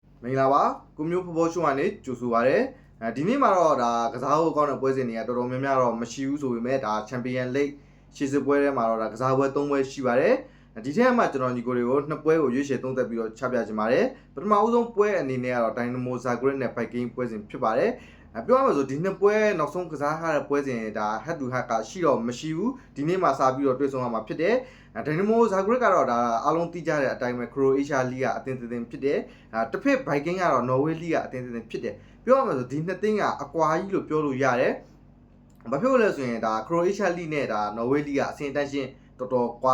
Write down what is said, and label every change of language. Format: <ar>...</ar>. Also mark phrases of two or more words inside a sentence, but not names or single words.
<my>မင်္ဂလာပါကိုမျိုးဖော်ဖော်ရှုံကနေကြိုဆိုပါရစေဒီနေ့မှာတော့ဒါကစားဖို့ကောင်းတဲ့ပွဲစဉ်တွေကတော်တော်များများတော့မရှိဘူးဆိုပေမဲ့ဒါချန်ပီယံလိဂ်ရှေ့စစ်ပွဲထဲမှာတော့ဒါကစားပွဲ3ပွဲရှိပါတယ်ဒီထက်မှကျွန်တော်ညီကိုတွေကို2ပွဲကိုရွေးချယ်သုံးသပ်ပြီးတော့ချပြချင်ပါတယ်ပထမဦးဆုံးပွဲအနေနဲ့ကတော့ဒိုင်နမိုဇာဂရက်နဲ့ဖိုက်က င်းပွဲစဉ်ဖြစ်ပါတယ်ပြောရမယ်ဆိုဒီနှစ်ပွဲနောက်ဆုံးကစားထားတဲ့ပွဲစဉ်ဒါ</my> <en>head to head</en> <my>ကရှိတော့မရှိဘူးဒီနေ့မှစပြီးတော့တွေ့ဆုံရမှာဖြစ်တယ်ဒိုင်နမိုဇာဂရက်ကတော့ဒါအားလုံးသိကြတဲ့အတိုင်းပဲခရိုအေးရှားလိကအသင်းသင်းဖြစ်တယ် တစ်ဖက်ဘိုက်ကင်းကတော့နော်ဝေးလိကအသင်းသင်းဖြစ်တယ်ပြောရမယ်ဆိုဒီနှစ်သင်းကအကွာကြီးလို့ပြောလို့ရတယ်ဘာဖြစ်လို့လဲဆိုရင်ဒါခရိုအေးရှားလိနဲ့ဒါနော်ဝေးလိကအဆင့်တန်းရှင်းတော်တော်ကွာ</my>